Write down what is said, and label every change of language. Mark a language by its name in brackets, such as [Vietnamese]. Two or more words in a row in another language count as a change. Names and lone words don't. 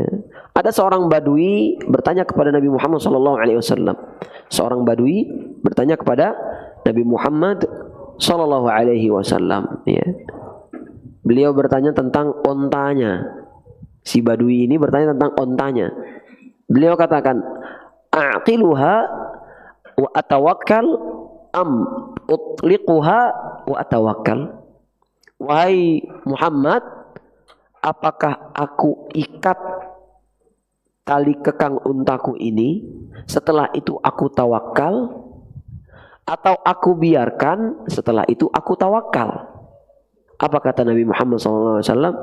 [Indonesian] Ada seorang badui bertanya kepada Nabi Muhammad SAW. Seorang badui bertanya kepada Nabi Muhammad SAW, ya. Beliau bertanya tentang ontanya. Si badui ini bertanya tentang ontanya. Beliau katakan, [Arabic] "أعقلها وأتوكل أم أطلقها وأتوكل?" [Indonesian] Wahai Muhammad, apakah aku ikat tali kekang untaku ini, setelah itu aku tawakal, atau aku biarkan setelah itu aku tawakal? Apa kata Nabi Muhammad SAW?